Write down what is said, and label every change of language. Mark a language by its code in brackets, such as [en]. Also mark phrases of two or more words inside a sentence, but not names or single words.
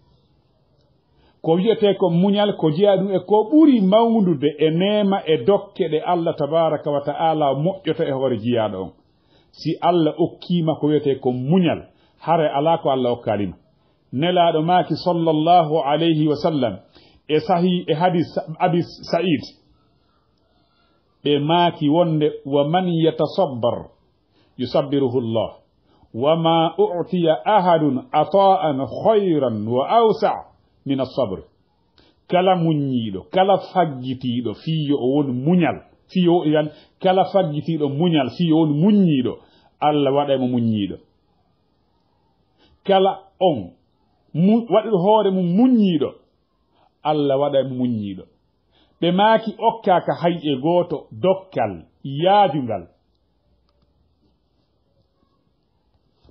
[ff] ko wiyete ko muñal ko jeeya ɗum e ko ɓuri mawnude e neema e dokke ɗe Allah [ar] تبارك وتعالى [ff] moƴƴoto e hoore jiyaɗo on si Allah okkima ko wiyete ko muñal hare ala ko Allah okkalima nelaɗo maaki [ar] صلى الله عليه وسلم [ff] e sahih e hadis abi sa'id ɓe maaki wonde [ar] ومن يتصبر يصبره الله وما أعطي أحد عطاء خيرا وأوسع من الصبر [ff] kala muññiɗo kala faggitiɗo fiyo o woni muñal fiyo yan kala faggitiɗo muñal fiyo woni muññiɗo Allah waɗaymo muññiɗo kala on waɗiɗo hoore mum muññiɗo Allah waɗaymo muññiɗo ɓe maaki okkaka hay e gooto dokkal yaajungal